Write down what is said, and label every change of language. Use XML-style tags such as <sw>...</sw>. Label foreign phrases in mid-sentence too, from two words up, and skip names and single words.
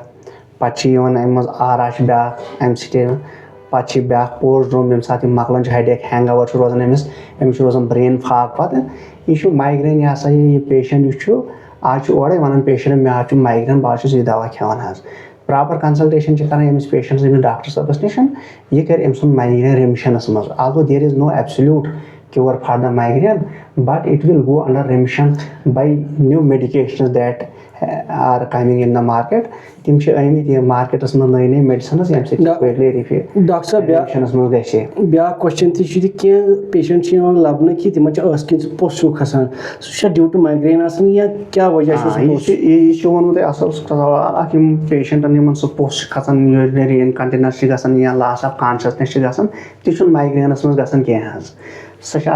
<ks>پتہٕ چھِ یِوان اَمہِ منٛز آرا چھُ بیاکھ اَمہِ سِٹیج پتہٕ چھِ بیاکھ پوسٹروم ییٚمہِ ساتہٕ یِم مۄکلان چھِ</ks> <en>headache hangover</en> <ks>چھُ روزان أمِس چھُ روزان</ks> <en>brain fog</en> <ks>پتہٕ یہِ چھُ مایگرین یہِ ہسا یہِ پیشنٹ یُس چھُ آز چھُ اورے ونان پیشنٹ مےٚ حظ چھُ مایگرین بہٕ حظ چھُس یہِ دوا کھٮ۪وان حظ</ks> <en>proper consultation</en> <ks>چھِ کران أمِس پیشنٹس أمِس ڈاکٹر صٲبس نِش یہِ کرِ أمۍ سُنٛد مایگرین ریمِشنس منٛز</ks> <en>although there is no absolute cure for the migraine but it will go under remission by new medications that are coming in the market</en> <ks>تِم چھِ ٲمٕتۍ یہِ مارکیٹس منٛز نٔے میڈِسنٕز ییٚمہِ سۭتۍ ڈاکٹر صٲب ریمِشنس منٛز گژھِ بیاکھ کوسچن تہِ چھُ یہِ کینٛہہ پیشنٹ چھِ یِوان لبنہٕ کہِ تِمن چھِ ٲسہٕ کِنۍ پوٚس ہیوٗ کھسان سُہ چھا</ks> <en>due to migraine</en> <ks>آسان یا کیٛاہ وجہ چھُ یہِ چھُ ووٚنمُت تۄہہِ اَصٕل سوال اکھ یِم پیشنٹن یِمن سُہ پوٚس چھُ کھسان</ks> <en>urinary incontinence</en> <ks>چھِ گژھان یا</ks> <en>loss of consciousness</en> <ks>چھِ گژھان تہِ چھُنہٕ مایگرینس منٛز گژھان کینٛہہ حظ سۄ چھِ اکھ</ks>